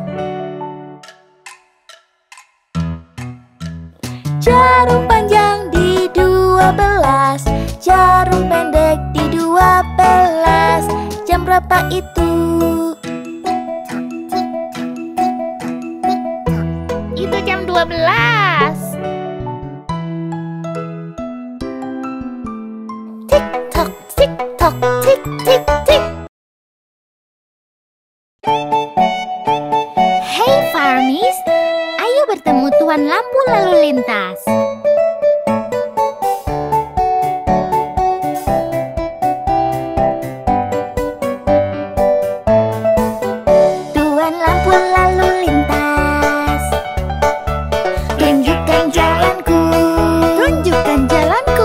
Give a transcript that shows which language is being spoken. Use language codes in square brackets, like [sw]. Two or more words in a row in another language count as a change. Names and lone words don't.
[id] Jarum panjang di 12, jarum pendek di 12. Jam berapa itu? Itu jam 12. Tik tok, tik tok, tik tik tik. Hey Farmies, ayo bertemu Tuan Lampu Lalu Lintas. Tuan Lampu Lalu Lintas, tunjukkan jalanku, tunjukkan jalanku.